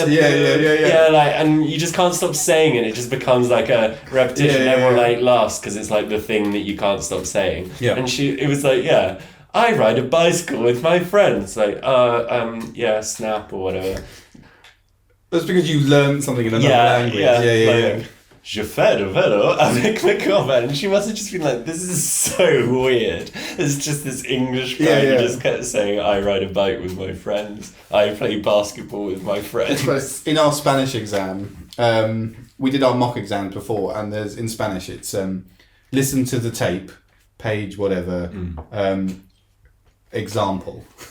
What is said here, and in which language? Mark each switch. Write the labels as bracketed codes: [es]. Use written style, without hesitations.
[en] Yeah, like, and you just can't stop saying it. It just becomes like a repetition. Everyone like laughs because it's like the thing that you can't stop saying. Yeah. And it was like, I ride a bicycle with my friends. Like, snap or whatever. That's because you learned something in another language. Yeah. [fr] Je fais du vélo avec mes copains. [en] And she must have just been like, this is so weird. It's just this English guy who just kept saying, I ride a bike with my friends. I play basketball with my friends. In our Spanish exam, we did our mock exams before, and there's in Spanish it's listen to the tape, page whatever, example.